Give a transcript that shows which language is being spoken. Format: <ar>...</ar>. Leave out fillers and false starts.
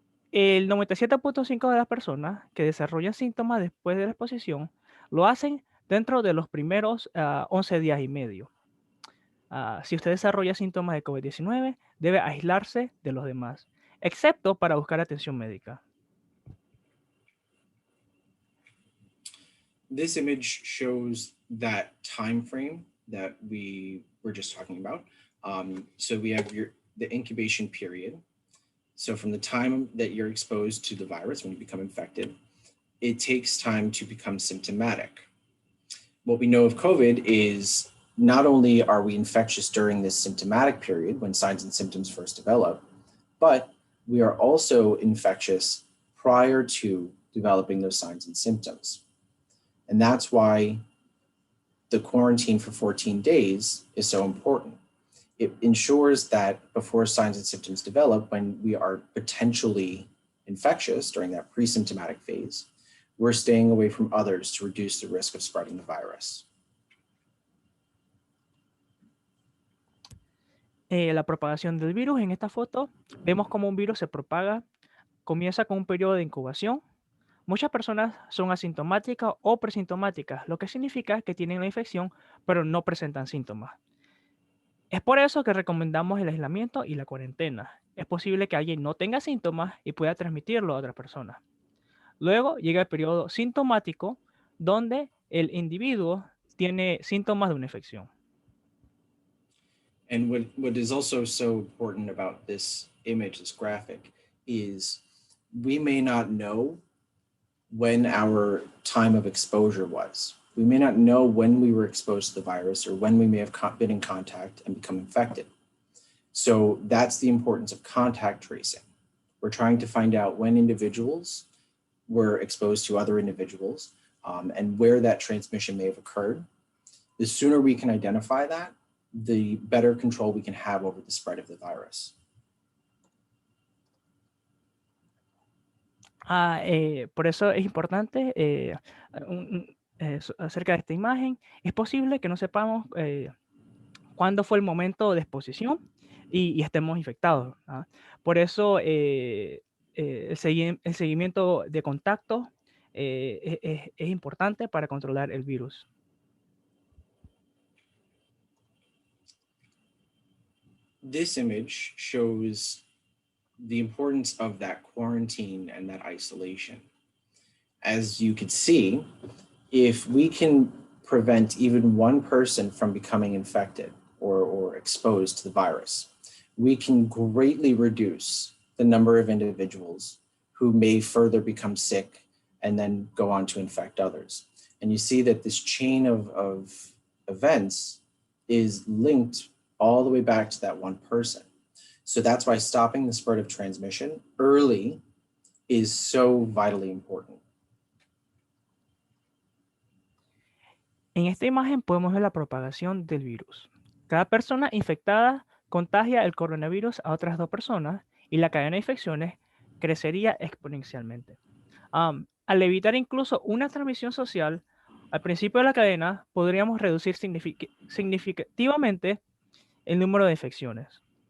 <es>El 97.5% de las personas que desarrollan síntomas después de la exposición lo hacen dentro de los primeros 11 días y medio. Si usted desarrolla síntomas de COVID-19, debe aislarse de los demás, excepto para buscar atención médica.</es> <en>This image shows that time frame that we were just talking about. So we have the incubation period. So from the time that you're exposed to the virus, when you become infected, it takes time to become symptomatic. What we know of COVID is not only are we infectious during this symptomatic period when signs and symptoms first develop, but we are also infectious prior to developing those signs and symptoms. And that's why the quarantine for 14 days is so important. It ensures that before signs and symptoms develop, when we are potentially infectious during that pre-symptomatic phase, we're staying away from others to reduce the risk of spreading the virus.</en> <es>La propagación del virus. En esta foto vemos cómo un virus se propaga. Comienza con un periodo de incubación. Muchas personas son asintomáticas o presintomáticas, lo que significa que tienen la infección, pero no presentan síntomas. Es por eso que recomendamos el aislamiento y la cuarentena. Es posible que alguien no tenga síntomas y pueda transmitirlo a otras personas. Luego llega el periodo sintomático, donde el individuo tiene síntomas de una infección.</es> <en>And what is also so important about this image, this graphic, is we may not know when our time of exposure was. We may not know when we were exposed to the virus or when we may have been in contact and become infected. So that's the importance of contact tracing. We're trying to find out when individuals were exposed to other individuals and where that transmission may have occurred. The sooner we can identify that, the better control we can have over the spread of the virus.</en> <es>Por eso es importante acerca de esta imagen. Es posible que no sepamos cuándo fue el momento de exposición y estemos infectados. Por eso el seguimiento de contacto es importante para controlar el virus.</es> <en>This image shows the importance of that quarantine and that isolation. As you can see, if we can prevent even one person from becoming infected or exposed to the virus, we can greatly reduce the number of individuals who may further become sick and then go on to infect others. And you see that this chain of events is linked all the way back to that one person. So that's why stopping the spread of transmission early is so vitally important.</en> <es>En esta imagen podemos ver la propagación del virus. Cada persona infectada contagia el coronavirus a otras 2 personas y la cadena de infecciones crecería exponencialmente. Al evitar incluso una transmisión social, al principio de la cadena podríamos reducir significativamente el número de infecciones.</es>